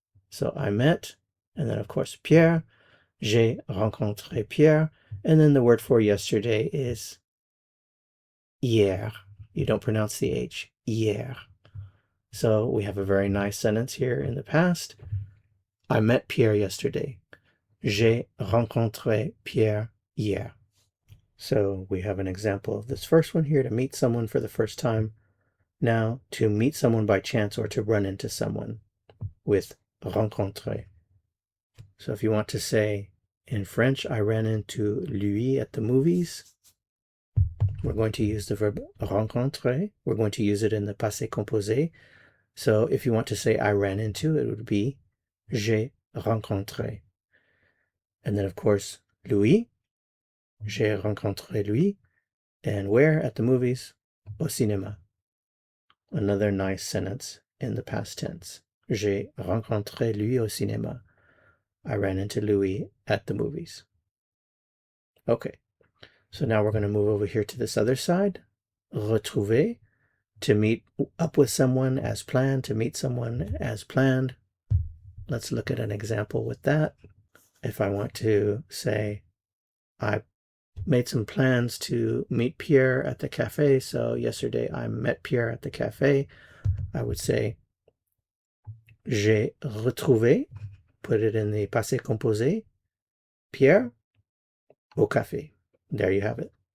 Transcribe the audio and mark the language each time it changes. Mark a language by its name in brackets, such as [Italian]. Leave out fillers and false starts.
[English] So I met, and then of course Pierre. [French] J'ai rencontré Pierre. [English] And then the word for yesterday is hier. You don't pronounce the H. Hier. So we have a very nice sentence here in the past. I met Pierre yesterday. [French] J'ai rencontré Pierre hier. [English] So we have an example of this first one here, to meet someone for the first time. Now, to meet someone by chance or to run into someone with rencontrer. So if you want to say in French, I ran into lui at the movies, we're going to use the verb rencontrer. We're going to use it in the passé composé. So if you want to say I ran into, it would be [French] j'ai rencontré. [English] And then of course, lui, [French] j'ai rencontré lui. [English] And where? At the movies? [French] Au cinéma. [English] Another nice sentence in the past tense. [French] J'ai rencontré lui au cinéma. [English] I ran into Louis at the movies. Okay, so now we're going to move over here to this other side. Retrouver, to meet up with someone as planned, to meet someone as planned. Let's look at an example with that. If I want to say, I made some plans to meet Pierre at the cafe, so yesterday I met Pierre at the cafe, I would say, [French] j'ai retrouvé, [English] put it in the passé composé, [French] Pierre au café. [English] There you have it.